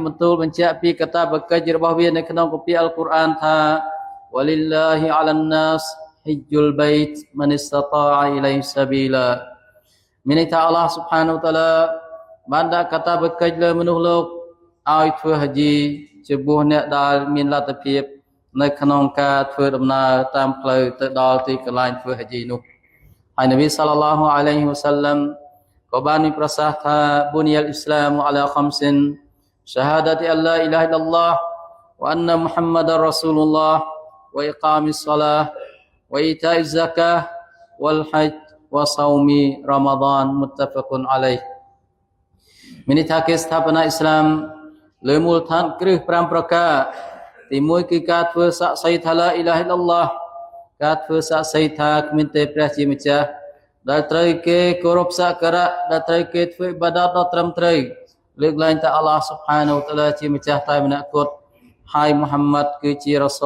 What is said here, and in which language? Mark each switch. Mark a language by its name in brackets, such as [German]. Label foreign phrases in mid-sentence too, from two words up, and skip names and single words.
[Khmer] បន្ទូលបញ្ជាក់ពីកាតព្វកិច្ចរបស់វានៅក្នុងគម្ពីរអល់កុរអានថា [Arabic] ولله على الناس حج البيت من استطاع إليه سبيلا [Khmer] មានន័យថា [Arabic] الله سبحانه وتعالى [Khmer] បានដាក់កាតព្វកិច្ចលើមនុស្សលោកឲ្យធ្វើហាជីចំពោះអ្នកដែលមានលទ្ធភាពនៅក្នុងការធ្វើដំណើរតាមផ្លូវទៅដល់ទីកន្លែងធ្វើហាជីនោះហើយនប៊ី [Arabic] صلى الله عليه وسلم [Khmer] ក៏បានមានប្រសាសន៍ថា [Arabic] بني الإسلام على خمس شهادة أن لا إله إلا الله وأن محمد رسول الله وإقام الصلاة وإيتاء الزكاة والحج وصوم رمضان متفق عليه [Khmer] មានន័យថាគេស្ថាបនាអ៊ីស្លាមលើមូលដ្ឋានគ្រឹះ5ប្រការទី1គឺការធ្វើសាក្សីថា [Arabic] لا إله إلا الله [Khmer] ការធ្វើសាក្សីថាគ្មានទេ ព្រះជាម្ចាស់ដែលត្រូវគេគោរពសក្ការៈដែលត្រូវគេធ្វើអ៊ីបាដាតដ៏ត្រឹមត្រូវលើកឡើងតែ [Arabic] الله سبحانه وتعالى [Khmer] ជាម្ចាស់តែម្នាក់គត់ហើយមូហាម៉ាត់គឺជារ៉ាសូល